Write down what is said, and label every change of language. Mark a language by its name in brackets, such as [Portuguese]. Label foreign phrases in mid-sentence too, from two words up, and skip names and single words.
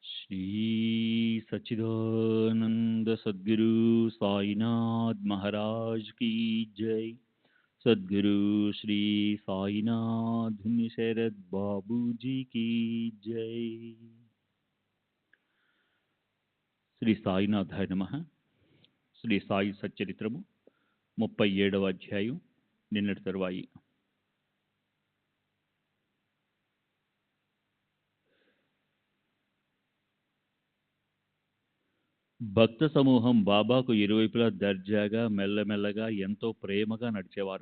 [Hindi] श्री सच्चिदानंद सद्गुरु साईनाथ महाराज की जय। सद्गुरु श्री साईनाथ शरद बाबू जी की जय। [Sanskrit] श्री साईनाथाय नमः. [Telugu] శ్రీ సాయి సచ్చరిత్రము 37వ అధ్యాయం. నిన్నటి తరువాయి. భక్త సమూహం బాబాకు ఇరువైపులా దర్జాగా మెల్లమెల్లగా ఎంతో ప్రేమగా నడిచేవారు.